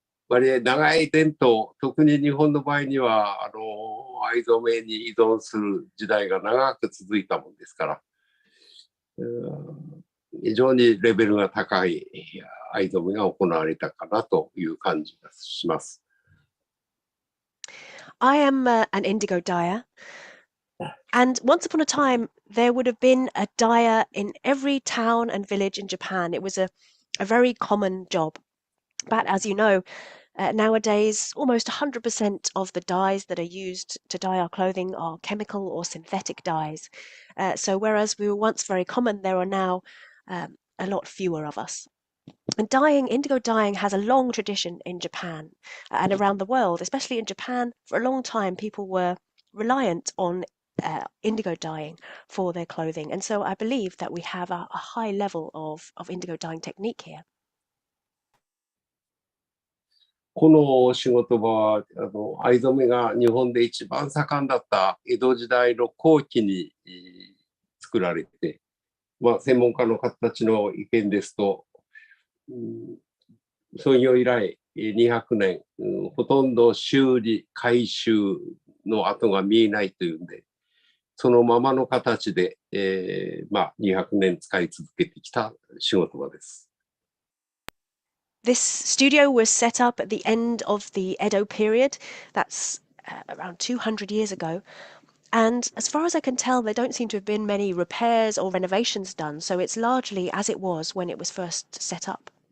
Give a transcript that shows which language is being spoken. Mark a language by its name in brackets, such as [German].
[Japanese] 割合長い伝統、特に日本の場合には、藍染めに依存する時代が長く続いたものですから、非常にレベルが高い藍染めが行われたかなという感じがします。 [English] I am an indigo dyer, and once upon a time there would have been a dyer in every town and village in Japan. It was a very common job. But as you know, nowadays almost 100% of the dyes that are used to dye our clothing are chemical or synthetic dyes. So whereas we were once very common, there are now a lot fewer of us. And indigo dyeing has a long tradition in Japan and around the world, especially in Japan. For a long time, people were reliant on indigo dyeing for their clothing. And so I believe that we have a high level of indigo dyeing technique here. [Japanese] この仕事場は、藍染めが日本で一番盛んだった江戸時代の後期に作られて、まあ、専門家の方たちの意見ですと、創業以来200年、ほとんど修理、改修の跡が見えないというんで、そのままの形で、まあ、200年使い続けてきた仕事場です。 [English] This studio was set up at the end of the Edo period. That's around 200 years ago. And as far as I can tell, there don't seem to have been many repairs or renovations done. So it's largely as it was when it was first set up.